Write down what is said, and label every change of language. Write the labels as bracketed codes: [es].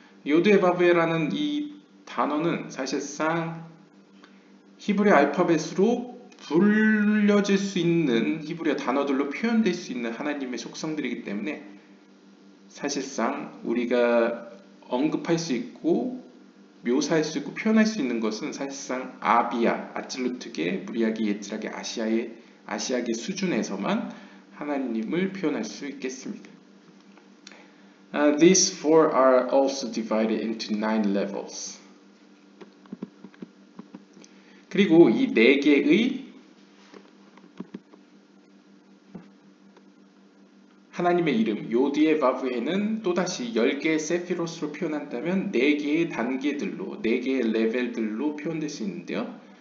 [ko] 요드의 바브라는 이 단어는 사실상 히브리 알파벳으로 불려질 수 있는 히브리 단어들로 표현될 수 있는 하나님의 속성들이기 때문에 사실상 우리가 언급할 수 있고 묘사할 수 있고 표현할 수 있는 것은 사실상 아비아, 아찔루트계, 무리아게, 예츠라게, 아시아계 수준에서만 하나님을 표현할 수 있겠습니다. [en] These four are also divided into 9 levels. [ko] 그리고 이 4개의 하나님의 이름 요디에 바브에는 또다시 10개의 세피로스로 표현한다면 4개의 단계들로 4개의 레벨들로 표현될 수 있는데요.